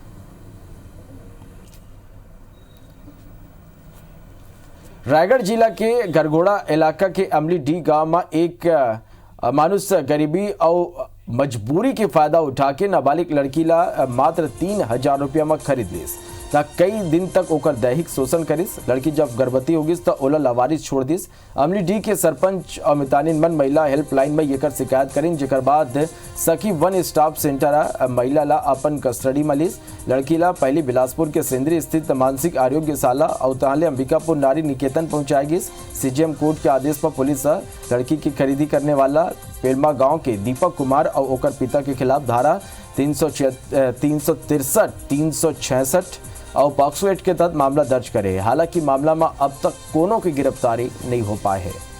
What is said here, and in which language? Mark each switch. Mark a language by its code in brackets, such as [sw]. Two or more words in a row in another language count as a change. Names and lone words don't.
[hne] रायगढ़ जिला के गरगोड़ा इलाका के अमली डी गांव में एक मानुष गरीबी और मजबूरी के फायदा उठा के नाबालिग लड़की ला मात्र 3,000 रुपया में खरीद ली। ता कई दिन तक ओकर दैहिक शोषण करिस। लड़की जब गर्भवती होगिस तो ओला लावारिस छोड़ दिस। अमली डी के सरपंच अमितानी मन महिला हेल्पलाइन में येकर शिकायत करिन, जेकर बाद सखी [en] one staff center [hne] महिला ला अपन कस्टडी में लिस। लड़की ला पहली बिलासपुर के सेंद्री स्थित मानसिक आरोग्यशाला और तहले अंबिकापुर नारी निकेतन पहुंचाई गई। सीजीएम कोर्ट के आदेश पर पुलिस लड़की की खरीदी करने वाला पेलमा गांव के दीपक कुमार और ओकर पिता के खिलाफ धारा 363, 366 और पॉक्सो एक्ट के तहत मामला दर्ज करे। हालांकि मामला में अब तक कोनो की गिरफ्तारी नहीं हो पाए है।